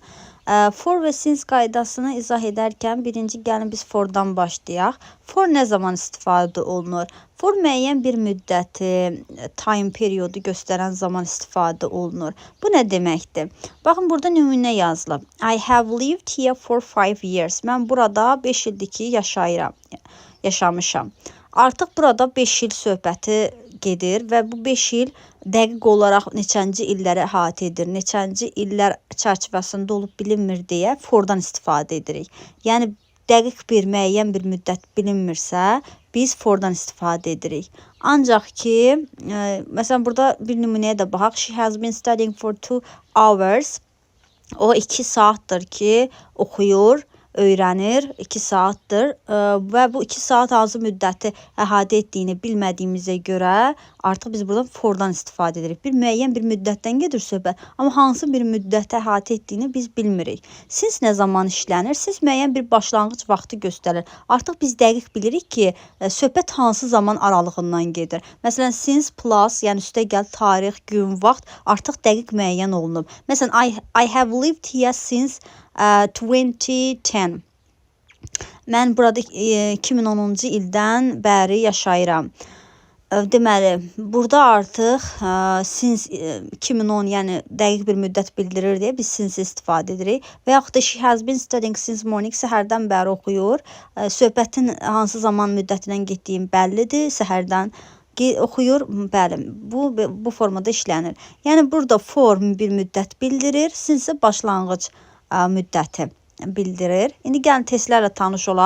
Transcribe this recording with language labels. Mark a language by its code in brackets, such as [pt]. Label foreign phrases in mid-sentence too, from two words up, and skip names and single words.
[az] For və since qaydasını izah edərkən birinci gəlin biz fordan başlayaq. For nə zaman istifadə olunur? For müəyyən bir müddəti, [en] time periodu [az] göstərən zaman istifadə olunur. Bu nə deməkdir? Baxın, burada nümunə yazılıb. [en] I have lived here for 5 years. [az] Mən burada 5 ildir ki, yaşamışam. Artıq burada 5 il söhbəti gedir və bu 5 il dəqiq olaraq neçənci illəri əhatə edir, neçənci illər çərçivəsində olub bilinmir deyə fordan istifadə edirik. Yəni dəqiq bir müəyyən bir müddət bilinmirsə, biz fordan istifadə edirik. Ancaq ki, məsələn burada bir nümunəyə də baxaq. [en] She has been studying for 2 hours. [az] O 2 saatdır ki, oxuyur, öyrənir, 2 saatdır və bu 2 saat hansı müddəti əhatə etdiyini bilmədiyimizə görə artıq biz buradan fordan istifadə edirik. Bir müəyyən bir müddətdən gedir söhbət, amma hansı bir müddəti əhatə etdiyini biz bilmirik. Since nə zaman işlənir? Since müəyyən bir başlanğıc vaxtı göstərir. Artıq biz dəqiq bilirik ki, söhbət hansı zaman aralığından gedir. Məsələn, [en] since plus, [az] yəni üstəgəl tarix, gün, vaxt artıq dəqiq müəyyən olunub. Məsələn, [en] I have lived here since 2010. [az] Mən burada 2010-cu ildən bəri yaşayıram. Deməli, burada artıq since 2010, yəni dəqiq bir müddət bildirir deyə biz since istifadə edirik. Və yaxud da [en] she has been studying since morning, [az] səhərdən bəri oxuyur. Söhbətin hansı zaman müddətindən getdiyim bəllidir, səhərdən oxuyur, bəli, bu formada işlənir. Yəni burada for bir müddət bildirir, since başlanğıc müddəti bildirir. İndi gəlin testlərlə tanış olaq.